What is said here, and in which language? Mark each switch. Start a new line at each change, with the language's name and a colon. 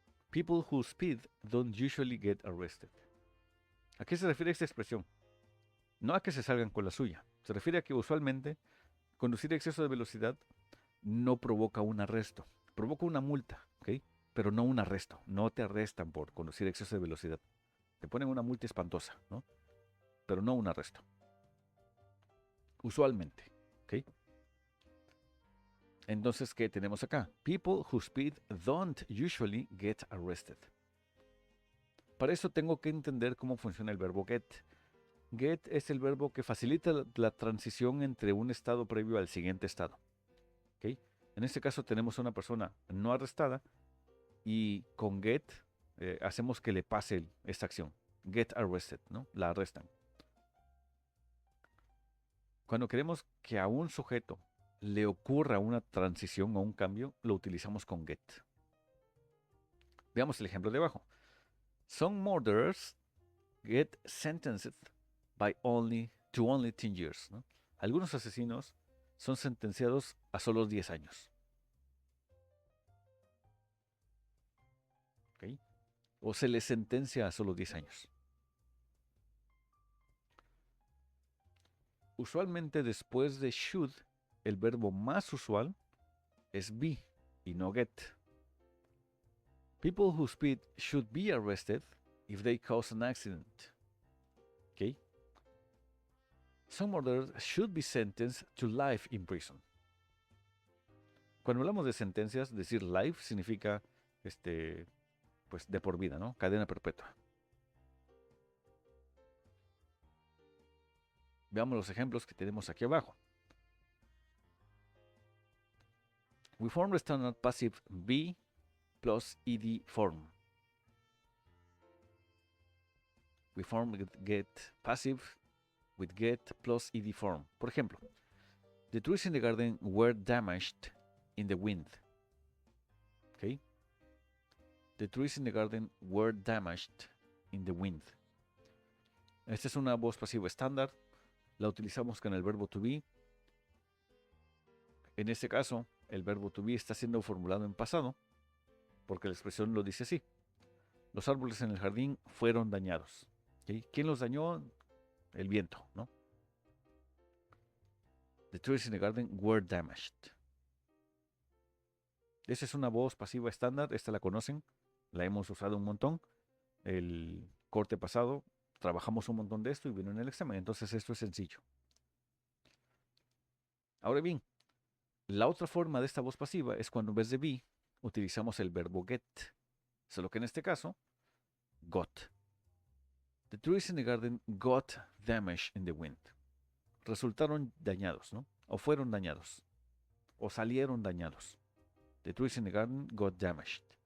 English: People who speed don't usually get arrested.
Spanish: ¿A qué se refiere esta expresión? No a que se salgan con la suya. Se refiere a que usualmente conducir a exceso de velocidad no provoca un arresto. Provoca una multa, ¿ok? Pero no un arresto. No te arrestan por conducir a exceso de velocidad. Te ponen una multa espantosa, ¿no? Pero no un arresto. Usualmente, ¿ok? Entonces, ¿qué tenemos acá?
English: People who speed don't usually get arrested.
Spanish: Para eso tengo que entender cómo funciona el verbo get. Get es el verbo que facilita la transición entre un estado previo al siguiente estado. ¿Okay? En este caso tenemos a una persona no arrestada y con get hacemos que le pase esta acción.
English: Get arrested,
Spanish: ¿no? La arrestan. Cuando queremos que a un sujeto le ocurra una transición o un cambio, lo utilizamos con get. Veamos el ejemplo de abajo.
English: Some murderers get sentenced by only 10 years.
Spanish: ¿No? Algunos asesinos son sentenciados a solo 10 años. ¿Okay? O se les sentencia a solo 10 años. Usualmente después de should, el verbo más usual es be y no get.
English: People who speed should be arrested if they cause an accident. ¿Okay? Some murderers should be sentenced to life in prison.
Spanish: Cuando hablamos de sentencias, decir life significa pues de por vida, ¿no? Cadena perpetua. Veamos los ejemplos que tenemos aquí abajo.
English: We form the standard passive be plus ed form. We form get passive with get plus ed form.
Spanish: Por ejemplo,
English: the trees in the garden were damaged in the wind. Okay? The trees in the garden were damaged in the wind.
Spanish: Esta es una voz pasiva estándar. La utilizamos con el verbo to be. En este caso, el verbo to be está siendo formulado en pasado, porque la expresión lo dice así. Los árboles en el jardín fueron dañados. ¿Okay? ¿Quién los dañó? El viento, ¿no?
English: The trees in the garden were damaged.
Spanish: Esa es una voz pasiva estándar. Esta la conocen. La hemos usado un montón. El corte pasado trabajamos un montón de esto y vino en el examen. Entonces esto es sencillo. Ahora bien, la otra forma de esta voz pasiva es cuando en vez de be utilizamos el verbo get. Solo que en este caso, got.
English: The trees in the garden got damaged in the wind.
Spanish: Resultaron dañados, ¿no? O fueron dañados. O salieron dañados.
English: The trees in the garden got damaged.